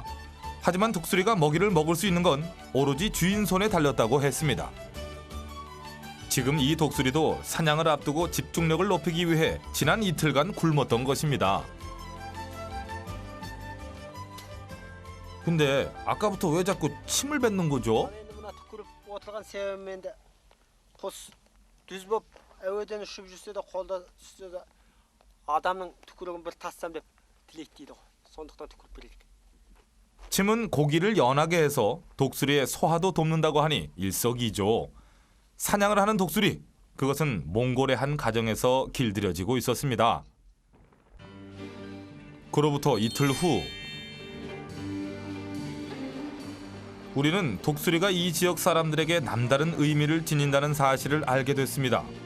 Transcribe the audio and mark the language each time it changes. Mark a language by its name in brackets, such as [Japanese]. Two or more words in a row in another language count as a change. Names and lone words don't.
[Korean] 하지만 독수리가 먹이를 먹을 수 있는 건 오로지 주인 손에 달렸다고 했습니다. 지금 이 독수리도 사냥을 앞두고 집중력을 높이기 위해 지난 이틀간 굶었던 것입니다. 근데 아까부터 왜 자꾸 침을 뱉는 거죠? [Kazakh] мына түкіріп отырған себебім енді құс дүз болып әуеден ұшып жүрсе де қолда түссе де адамның түкірігін бір тассам деп тілейді дейді ғой. сондықтан түкіріп береді. [Korean] 침은 고기를 연하게 해서 독수리의 소화도 돕는다고 하니 일석이조. 사냥을 하는 독수리, 그것은 몽골의 한 가정에서 길들여지고 있었습니다. 그로부터 이틀 후 우리는 독수리가 이 지역 사람들에게 남다른 의미를 지닌다는 사실을 알게 됐습니다.